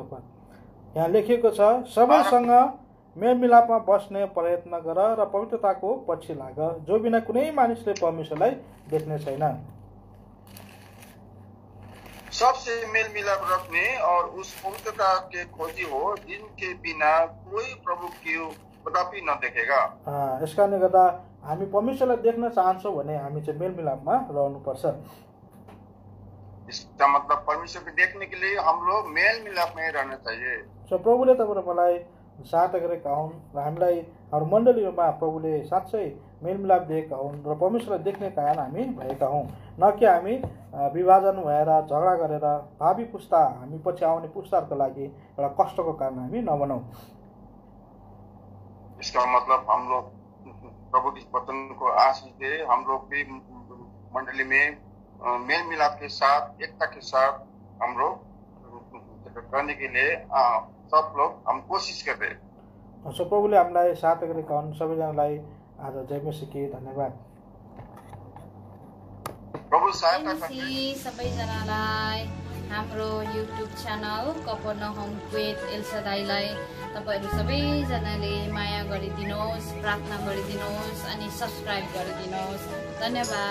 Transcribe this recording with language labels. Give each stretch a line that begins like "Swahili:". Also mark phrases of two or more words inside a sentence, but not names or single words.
Nepali: पद यहाँ लेखिएको छ, सबैसँग मेलमिलापमा बस्ने प्रयत्न गर र पवित्रताको पछि लाग, जो बिना कुनै मानिसले परमेश्वरलाई देख्ने छैन।
Hindi: सबसे मेल मिलाप रखने और उस पवित्रता के खोजी हो जिनके बिना कोई प्रभु की कदापि न देखेगा।
Nepali: यस कारणले गर्दा हामी परमेश्वरलाई देख्न चाहन्छौँ भने हामी चाहिँ मेलमिलापमा रहनुपर्छ।
Hindi: इसका मतलब परमेश्वर को देखने के लिए हम लोग मेल मिलाप में रहना चाहिए।
Nepali: प्रभुले तपाईँ मलाई साथ गरेका हुन् र हामीलाई हाम्रो मण्डलीमा प्रभुले साँच्चै मेलमिलाप दिएका हुन् र परमेश्वरलाई देख्ने कारण हामी भएका हौँ, न कि हामी विभाजन भएर झगडा गरेर भावी पुस्ता हामी पछि आउने पुस्ताहरूको लागि एउटा कष्टको कारण हामी नबनाऊ।
Hindi: इसका मतलब हम लोग प्रभु के वचन को आशीष दे, हम लोग भी मंडली में मेल मिलाप के साथ एकता के साथ हम लोग करने के लिए सब लोग हम कोशिश कर रहे हैं।
Nepali: सो प्रभुले हामीलाई साथ गरेका हुन्, सबैजनालाई आज
Hindi: जय मसीहकी
Nepali: धन्यवाद। प्रभु सहायता सबैजनालाई हाम्रो
English: YouTube channel
Nepali: कफरनहुम विथ एल्सादाईलाई तपाईहरु सबैजनाले माया गरिदिनुहोस्, प्रार्थना गरिदिनुहोस् अनि सब्स्क्राइब गरिदिनुहोस्।